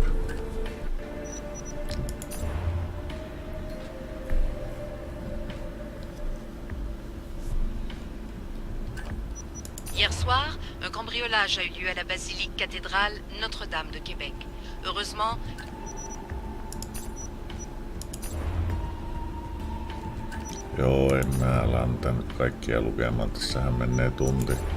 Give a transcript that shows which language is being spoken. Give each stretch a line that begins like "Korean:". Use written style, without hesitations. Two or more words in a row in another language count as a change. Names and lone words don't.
French: Hier soir, un cambriolage a eu lieu à la basilique cathédrale Notre-Dame de Québec. Heureusement,
Finnish: Joo, en mä ala nyt kaikkia lukemaan. Tässähän menee tunti.